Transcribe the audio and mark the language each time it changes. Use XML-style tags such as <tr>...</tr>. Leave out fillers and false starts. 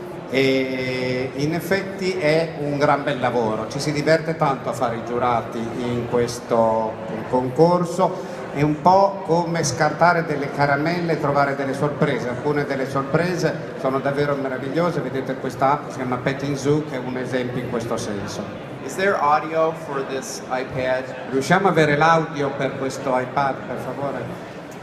<it>E in effetti è un gran bel lavoro, ci si diverte tanto a fare i giurati in questo concorso, è un po' come scartare delle caramelle e trovare delle sorprese. Alcune delle sorprese sono davvero meravigliose, vedete questa app si chiama Petting Zoo, che è un esempio in questo senso.</it> <en>Is there audio for this iPad?</en> <it>Riusciamo a avere l'audio per questo iPad, per favore?</it>